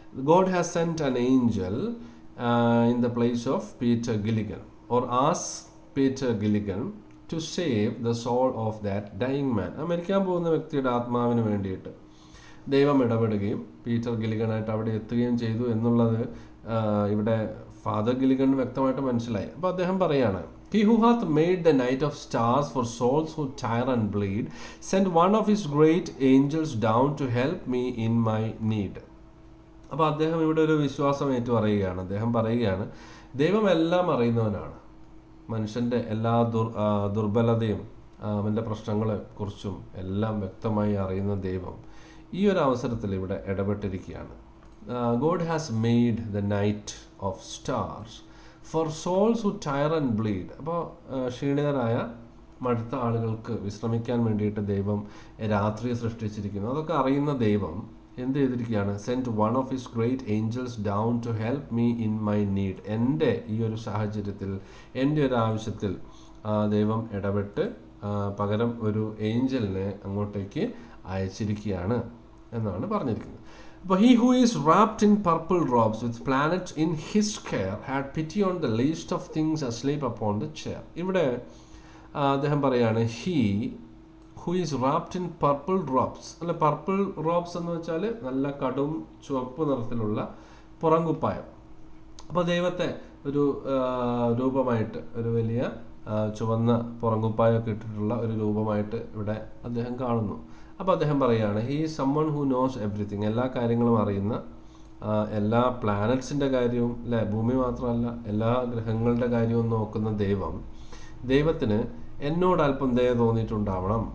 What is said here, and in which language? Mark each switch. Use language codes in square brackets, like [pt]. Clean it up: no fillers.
[en] God has sent an angel in the place of Peter Gilligan or as Peter Gilligan to save the soul of that dying man. [ml] മരിക്കാൻ പോകുന്ന വ്യക്തിയുടെ ആത്മാവിന് വേണ്ടിയിട്ട് ദൈവം ഇടപെടുകയും Peter ഗില്ലിഗനായിട്ട് അവിടെ എത്തുകയും ചെയ്തു എന്നുള്ളത് ഇവിടെ ഫാദർ ഗില്ലിഗൺ വ്യക്തമായിട്ട് മനസ്സിലായി. അപ്പോൾ അദ്ദേഹം പറയാണ്, [en] He who hath made the night of stars for souls who tire and bleed, sent one of his great angels down to help me in my need. [ml] അപ്പോൾ അദ്ദേഹം ഇവിടെ ഒരു വിശ്വാസം ഏറ്റു പറയുകയാണ്. അദ്ദേഹം പറയുകയാണ്, ദൈവം എല്ലാം അറിയുന്നവനാണ്. മനുഷ്യൻ്റെ എല്ലാ ദുർബലതയും അവൻ്റെ പ്രശ്നങ്ങളെ കുറിച്ചും എല്ലാം വ്യക്തമായി അറിയുന്ന ദൈവം ഈ ഒരു അവസരത്തിൽ ഇവിടെ ഇടപെട്ടിരിക്കുകയാണ്. [en] God has made the night of stars for souls who tire and bleed. [ml] അപ്പോൾ ക്ഷീണിതരായ മടുത്ത ആളുകൾക്ക് വിശ്രമിക്കാൻ വേണ്ടിയിട്ട് ദൈവം രാത്രി സൃഷ്ടിച്ചിരിക്കുന്നു. അതൊക്കെ അറിയുന്ന ദൈവം എന്ത് ചെയ്തിരിക്കുകയാണ്? [en] Sent one of his great angels down to help me in my need. [ml] എൻ്റെ ഈ ഒരു സാഹചര്യത്തിൽ, എൻ്റെ ഒരു ആവശ്യത്തിൽ ദൈവം ഇടപെട്ട് പകരം ഒരു ഏഞ്ചലിനെ അങ്ങോട്ടേക്ക് അയച്ചിരിക്കുകയാണ് എന്നാണ് പറഞ്ഞിരിക്കുന്നത്. അപ്പോൾ [en] he who is wrapped in purple robes with planets in his care had pity on the least of things asleep upon the chair. [ml] ഇവിടെ അദ്ദേഹം പറയാണ് [en] he who is wrapped in purple robes. [ml] അല്ല, [en] purple robes [ml] എന്ന് വെച്ചാൽ നല്ല കടും ചുവപ്പ് നിറത്തിലുള്ള പുറംകുപ്പായം. അപ്പോൾ ദൈവത്തെ ഒരു രൂപമായിട്ട്, ഒരു വലിയ ചുവന്ന പുറംകുപ്പായൊക്കെ ഇട്ടിട്ടുള്ള ഒരു രൂപമായിട്ട് ഇവിടെ അദ്ദേഹം കാണുന്നു. അപ്പോൾ അദ്ദേഹം പറയുകയാണ് [en] He is someone who knows everything. [ml] എല്ലാ കാര്യങ്ങളും അറിയുന്ന, എല്ലാ പ്ലാനറ്റ്സിൻ്റെ കാര്യവും, അല്ലേ, ഭൂമി മാത്രമല്ല എല്ലാ ഗ്രഹങ്ങളുടെ കാര്യവും നോക്കുന്ന ദൈവത്തിന് എന്നോട് അല്പം ദയ തോന്നിയിട്ടുണ്ടാവണം.